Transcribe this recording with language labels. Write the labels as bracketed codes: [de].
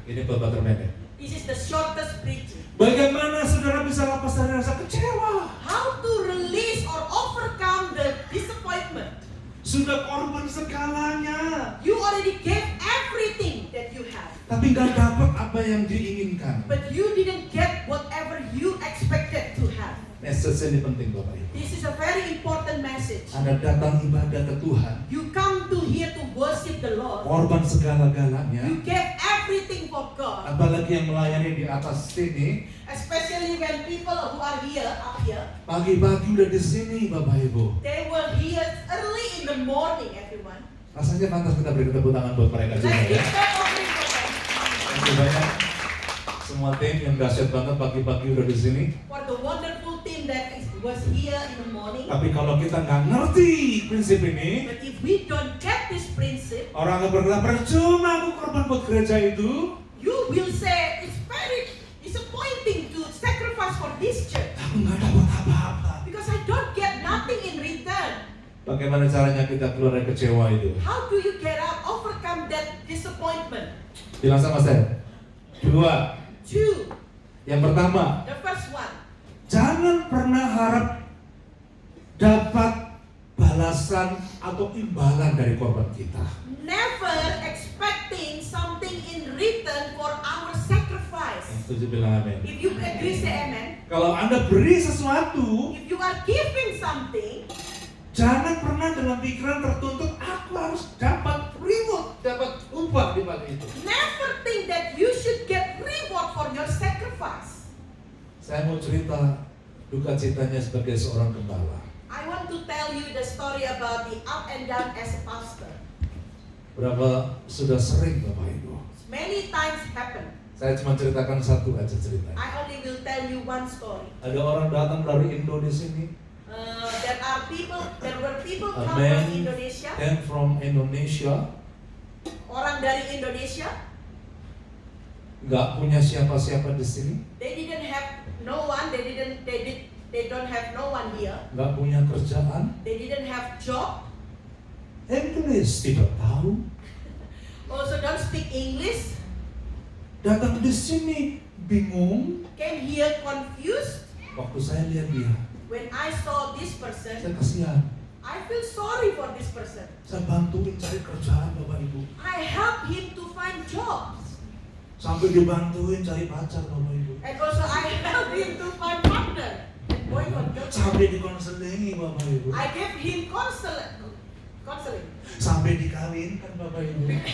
[id] Ini khotbah terpendek. [en] This is the shortest preaching. [id] Bagaimana saudara bisa lepas dari rasa kecewa? [en] How to release or overcome the disappointment. [id] Sudah korban segalanya, [en] You already gave everything that you have, [id] tapi nggak dapat apa yang diinginkan. [en] but you didn't get whatever you expected to have. [id] Message ini penting Bapak Ibu. [en] This is a very important message. [id] Anda datang ibadah ke Tuhan, [en] You come to here to worship the Lord. [id] korban segala-galanya, [en] You gave everything for God, [id] apalagi yang melayani di atas sini, [en] especially when people who are here, up here, [id] pagi-pagi udah di sini Bapak Ibu. [en] they were here early in the morning, everyone. [id] Rasanya pantas kita beri tepuk tangan buat mereka juga [en] Let's give them offering for them. [id] Terima kasih banyak. Semua tim yang dahsyat banget pagi-pagi udah di sini. [en] For the wonderful team that was here in the morning. [id] Tapi kalau kita nggak ngerti prinsip ini, [en] But if we don't get this principle, [id] orang akan berkata percuma aku korban buat gereja itu. [en] you will say it's very disappointing to sacrifice for this church [id] Aku nggak dapat apa-apa. [en] because I don't get nothing in return. [id] Bagaimana caranya kita keluar dari kecewa itu? [en] How do you get out, overcome that disappointment? [id] Bilang sama saya. 2. [en] 2. [id] Yang pertama, [en] The first one. [id] jangan pernah harap dapat balasan atau imbalan dari korban kita. [en] Never expecting something in return for our sacrifice. [id] Setuju bilang amin. [en] If you agree, say amen. [id] Kalau Anda beri sesuatu, [en] If you are giving something, [id] jangan pernah dalam pikiran tertuntut aku harus dapat reward, dapat itu. [en] Never think that you should get reward for your sacrifice. [id] Saya mau cerita duka citanya sebagai seorang gembala. [en] I want to tell you the story about the up and down as a pastor. [id] Berapa sudah sering Bapak Ibu. [en] Many times happen. [id] Saya cuma ceritakan satu aja ceritanya. [en] I only will tell you one story. [id] Ada orang datang dari Indo di sini. [en] There were people A come man from Indonesia. came from Indonesia. [id] Orang dari Indonesia. Nggak punya siapa-siapa di sini. [en] They didn't have no one. They don't have no one here. [id] Nggak punya kerjaan. [en] They didn't have job. [id] Inggris tidak tahu. [en] Also don't speak English. [id] Datang di sini bingung. [en] Came here confused. [id] Waktu saya lihat dia, [en] When I saw this person, [id] saya kasihan. [en] I feel sorry for this person. [id] Saya bantuin cari kerjaan Bapak Ibu. [en] I help him to find jobs. [id] Sampai dibantuin cari pacar Bapak Ibu. [en] And also I help him to find partner. And boyfriend. [id] Sampai dikonselingi Bapak Ibu. [en] I gave him counseling. [id] Sampai dikawinkan Bapak Ibu.